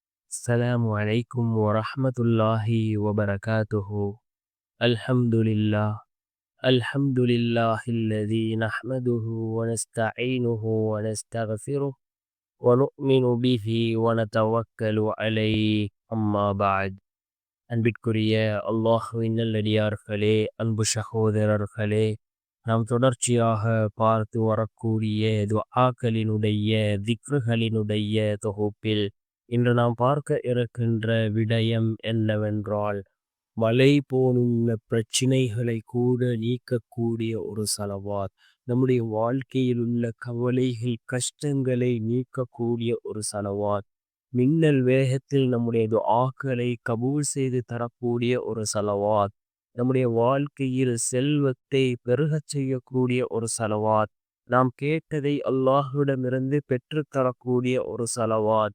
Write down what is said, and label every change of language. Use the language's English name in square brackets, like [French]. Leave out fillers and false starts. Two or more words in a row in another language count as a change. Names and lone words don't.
[Arabic] السلام عليكم ورحمة الله وبركاته. الحمد لله. الحمد لله الذي نحمده ونستعينه ونستغفره ونؤمن به ونتوكل عليه. أما بعد. [Tamil] அன்பிற்குரிய அல்லாஹ்வின் நல்லடியார்களே, அன்பு சகோதரர்களே, நாம் தொடர்ச்சியாக பார்த்து வரக்கூடிய துஆக்களினுடைய திக்ருகளினுடைய தொகுப்பில் இன்று நாம் பார்க்க இருக்கின்ற விடயம் என்னவென்றால், மலை போலுள்ள பிரச்சினைகளை கூட நீக்கக்கூடிய ஒரு சலவாத், நம்முடைய வாழ்க்கையில் உள்ள கவலைகள் கஷ்டங்களை நீக்கக்கூடிய ஒரு சலவாத், மின்னல் வேகத்தில் நம்முடைய துஆக்களை கபூல் செய்து தரக்கூடிய ஒரு சலவாத், நம்முடைய வாழ்க்கையில் செல்வத்தை பெருகச் செய்யக்கூடிய ஒரு சலவாத், நாம் கேட்டதை அல்லாஹ்விடமிருந்து பெற்றுத்தரக்கூடிய ஒரு சலவாத்.